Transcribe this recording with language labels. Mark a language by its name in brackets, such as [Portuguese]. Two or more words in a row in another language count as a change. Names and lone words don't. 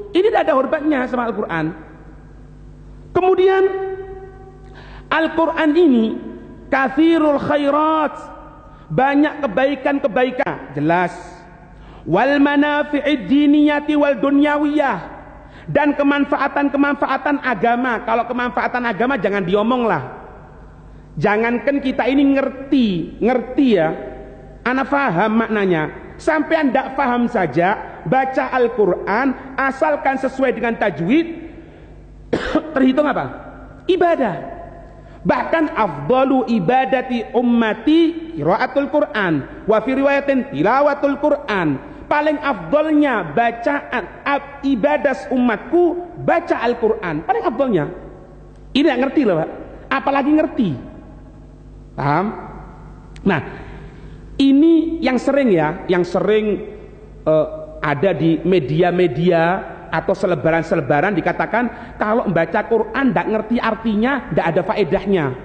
[Indonesian] Ini tidak ada hormatnya sama Al-Quran. Kemudian Al-Quran ini [Arabic] كثير الخيرات, [Indonesian] banyak kebaikan-kebaikan, jelas. [Arabic] والمنافع الدينية والدنيوية, [Indonesian] dan kemanfaatan-kemanfaatan agama. Kalau kemanfaatan agama jangan diomong lah. Jangankan kita ini ngerti ya, ana faham maknanya. Sampai anda faham saja, baca Al-Quran asalkan sesuai dengan tajwid, terhitung apa? Ibadah. Bahkan [Arabic] أفضل عبادة أمتي قراءة القرآن وفي رواية تلاوة القرآن. [Indonesian] Paling afdalnya bacaan ibadah umatku baca Al-Quran. Paling afdalnya. Ini yang ngerti loh Pak. Apalagi ngerti. Paham? Nah, ini yang sering ya, yang sering ada di media-media atau selebaran-selebaran dikatakan kalau membaca Quran tidak ngerti artinya, tidak ada faedahnya.